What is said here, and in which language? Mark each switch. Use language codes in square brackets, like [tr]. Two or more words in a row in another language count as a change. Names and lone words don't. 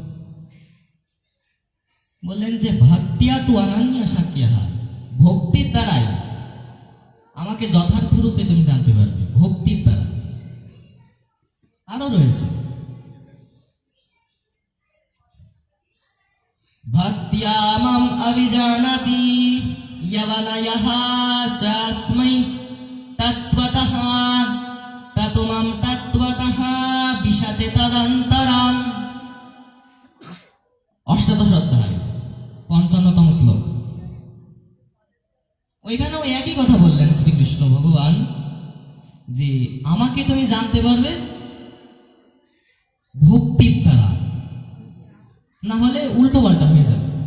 [bn] বললেন যে [sa] ভক্তিয়া তু অনন্য শক্যঃ, [bn] ভক্তির দ্বারাই আমাকে যথার্থ রূপে তুমি জানতে পারবে, ভক্তির দ্বারা। আরো রয়েছে, [sa] ভক্তিয়া মাম অভিজানাতি যবনয়ঃ তস্मै তত্ত্বতঃ ততো মাম তত্ত্বতঃ বিশতে তদন্তরম। [bn] 18 অধ্যায় 55তম শ্লোক। ওইখানেও একই কথা বললেন শ্রীকৃষ্ণ ভগবান, যে আমাকে তুমি জানতে পারবে ভক্তির দ্বারা, না হলে উল্টো পাল্টা হয়ে যাবে।